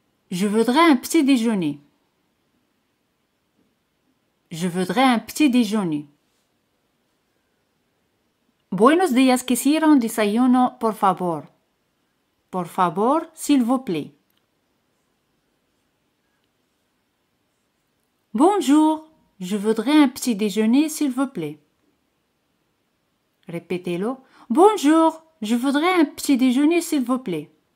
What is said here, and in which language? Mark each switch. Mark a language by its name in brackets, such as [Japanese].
[French] Je voudrais un petit déjeuner. Je voudrais un petit déjeuner. [Spanish] Buenos días, quisiera un desayuno, por favor. Por favor, [French] s'il vous plaît. Bonjour, je voudrais un petit déjeuner, s'il vous plaît. Répétez-le. Bonjour, je voudrais un petit déjeuner, s'il vous plaît.